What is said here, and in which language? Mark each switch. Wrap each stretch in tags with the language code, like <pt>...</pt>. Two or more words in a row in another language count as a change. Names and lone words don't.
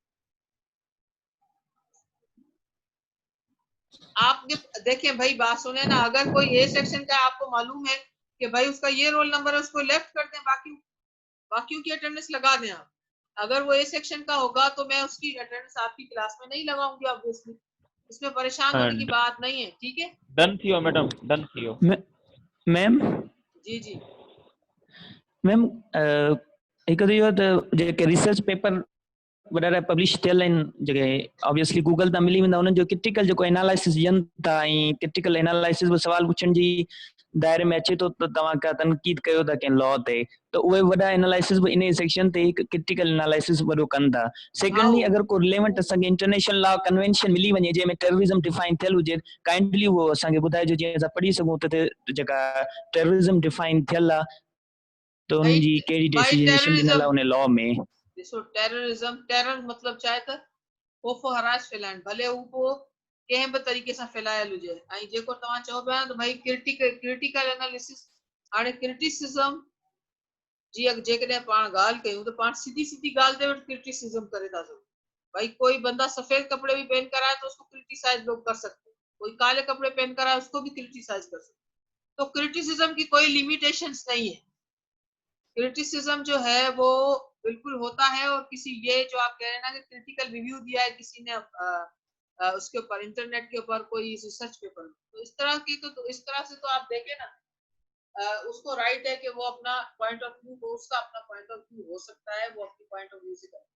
<ur>آپ دیکھیں بھائی، بات سنیں نا، اگر کوئی اے سیکشن کا آپ کو معلوم ہے کہ بھائی اس کا یہ</ur> <en>roll number</en> <ur>ہے، اس کو لیفٹ کر دیں، باقیوں کی اٹینڈنس لگا دیں آپ. اگر وہ اے سیکشن کا ہوگا تو میں اس کی اٹینڈنس آپ کی کلاس میں نہیں لگاؤں گی آبوئیسلی، اس میں پریشان ہونے کی بات نہیں ہے. ٹھیک ہے,</ur> <sd>डन थियो मैडम, डन थियो। मैम जी जी मैम हिकु त इहो त जेके</sd> <en>research paper</en> <sd>वग़ैरह पब्लिश थियल आहिनि, जेके ऑब्वियसली गूगल तां मिली वेंदा, उन्हनि जो क्रिटिकल जेको एनालिसिस ॾियनि था ऐं</sd> <en>critical analysis</en> <sd>में सवाल पुछण जी दायरे में अचे थो त तव्हां का तनक़ीद कयो था कंहिं लॉ ते, त उहे वॾा एनालिसिस बि इन सेक्शन ते हिकु</sd> <en>critical analysis</en> <sd>वॾो कनि था। सेकेंडली, अगरि को रिलेवेंट असांखे</sd> <en>international law convention</en> <sd>मिली वञे जंहिंमें</sd> <en>terrorism define</en> <sd>थियल हुजे, काइंडली उहो असांखे ॿुधाइजो जीअं असां पढ़ी सघूं त जेका</sd> <en>terrorism define</en> <sd>थियल आहे त भाई, उनजी कहिड़ी डेफिनेशन ॾिनल आहे उन लॉ में। ॾिसो, टेररिज्म, टेरर मतलब चाहे त खौफ़ हरास फैलाइण, भले उहो कंहिं बि तरीक़े सां फैलायल हुजे। ऐं जेको तव्हां चओ पिया त भाई</sd> <en>critical analysis,</en> <sd>हाणे क्रिटिसिज्म जी जेकॾहिं पाण ॻाल्हि कयूं त पाण सीधी सीधी ॻाल्हि ते क्रिटिसिज्म करे था सघूं।</sd> <ur>بھائی کوئی بندہ سفید کپڑے بھی پہن کر آئے تو اس کو کریٹیسائز لوگ کر سکتے ہیں، کوئی کالے کپڑے پہن کر آئے اس کو بھی کریٹیسائز کر سکتے ہیں. تو کریٹیسزم کی کوئی لمیٹیشنز نہیں ہے۔ کریٹیسزم جو ہے وہ بالکل ہوتا ہے، اور کسی یہ جو آپ کہہ رہے ہیں نا کہ</ur> <en>critical review</en> <ur>دیا ہے کسی نے اس کے اوپر، انٹرنیٹ کے اوپر کوئی</ur> <en>research paper,</en> <ur>تو اس طرح کی تو اس طرح سے تو آپ دیکھیں نا، اس کو رائٹ ہے کہ وہ اپنا</ur> <en>point of view,</en> <ur>وہ اس کا اپنا</ur> <en>point of view</en> <ur>ہو سکتا ہے، وہ اپنی</ur> <en>point of view</en> <ur>سے کرے.</ur>